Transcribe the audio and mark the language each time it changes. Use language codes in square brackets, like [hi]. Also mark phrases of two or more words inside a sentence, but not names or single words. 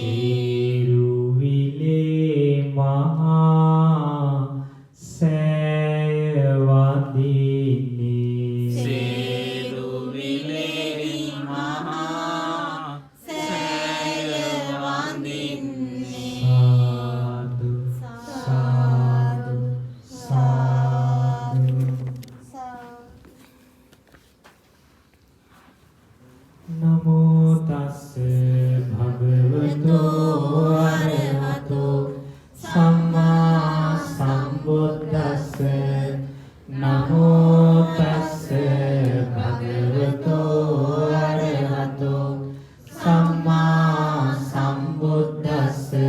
[si] සිරුවිලේ මහා සෑය වඳින්නේ සේරුවිලේ මහා සෑය වඳින්නේ සාදු සාදු සාදු [pi] නමෝ තස්ස භගවතෝ අරහතෝ සම්මා සම්බුද්දස්ස නමෝ තස්ස භගවතෝ අරහතෝ සම්මා සම්බුද්දස්ස